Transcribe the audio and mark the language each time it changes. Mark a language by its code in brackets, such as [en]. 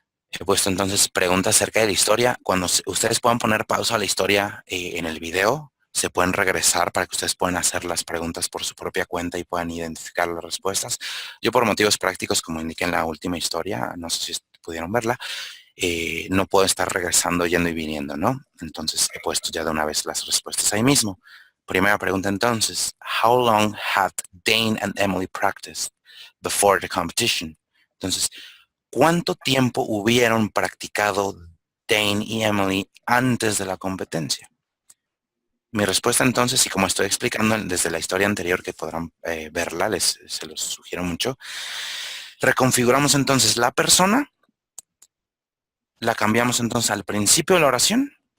[es] He puesto entonces preguntas acerca de la historia. Cuando ustedes puedan poner pausa a la historia en el video, se pueden regresar para que ustedes puedan hacer las preguntas por su propia cuenta y puedan identificar las respuestas. Yo, por motivos prácticos, como indiqué en la última historia, no sé si pudieron verla, no puedo estar regresando, yendo y viniendo, ¿no? Entonces he puesto ya de una vez las respuestas ahí mismo. Primera pregunta entonces, [en] how long had Dane and Emily practiced before the competition? [es] Entonces, ¿cuánto tiempo hubieron practicado Dane y Emily antes de la competencia? Mi respuesta entonces, y como estoy explicando desde la historia anterior que podrán verla, se los sugiero mucho, reconfiguramos entonces la persona, la cambiamos entonces al principio de la oración.